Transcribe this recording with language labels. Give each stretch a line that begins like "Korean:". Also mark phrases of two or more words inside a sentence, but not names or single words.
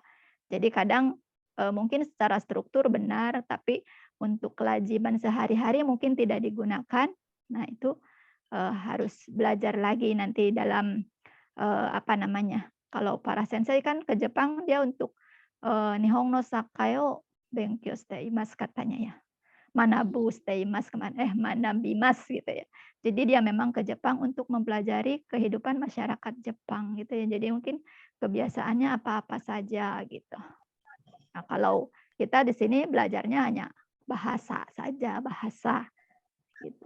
Indonesian: Jadi kadang mungkin secara struktur benar, tapi untuk kewajiban sehari-hari mungkin tidak digunakan. Nah, itu harus belajar lagi nanti dalam kalau para sensei kan ke Jepang dia untuk
Japanese: 日本の社会を勉強しています
Indonesian: katanya ya.
Japanese: 学ぶしています学びます
Indonesian: gitu ya. Jadi dia memang ke Jepang untuk mempelajari kehidupan masyarakat Jepang gitu ya. Jadi mungkin kebiasaannya apa-apa saja gitu. Nah, kalau kita di sini belajarnya hanya bahasa saja, bahasa gitu.